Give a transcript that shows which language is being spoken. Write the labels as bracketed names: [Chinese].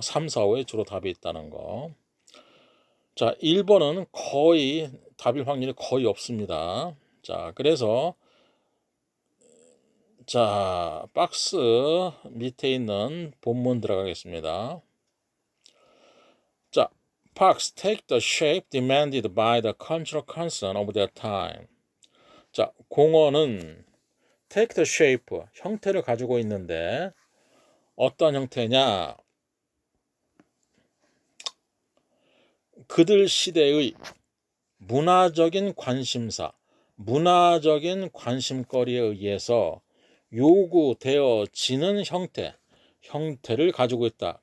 [Korean] 3, 4, 5에 주로 답이 있다는 거. 1번은 거의 답일 확률이 거의 없습니다. 그래서 박스 밑에 있는 본문 들어가겠습니다. [English] Parks take the shape demanded by the cultural concern of their time. [Korean] 공원은 [English] take the shape, [Korean] 형태를 가지고 있는데 어떤 형태냐? 그들 시대의 문화적인 관심사, 문화적인 관심거리에 의해서 요구되어지는 형태를 가지고 있다.